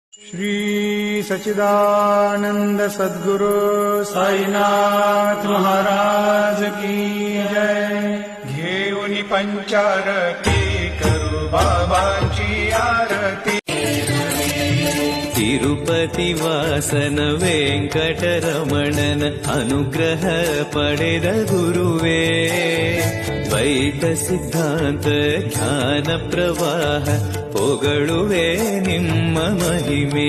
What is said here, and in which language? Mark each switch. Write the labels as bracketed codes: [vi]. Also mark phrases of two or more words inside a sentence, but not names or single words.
[hi] श्री सच्चिदानंद सद्गुरु साईनाथ महाराज की जय। [mr] घेऊनी पंचारती करू बाबांची आरती। [kn] ತಿರುಪತಿ ವಾಸನ ವೆಂಕಟರಮಣನ ಅನುಗ್ರಹ ಪಡೆದ ಗುರುವೇ, ದ್ವೈತ ಸಿದ್ಧಾಂತ ಜ್ಞಾನ ಪ್ರವಾಹ ಪೊಗಳುವೆ ನಿಮ್ಮ ಮಹಿಮೆ.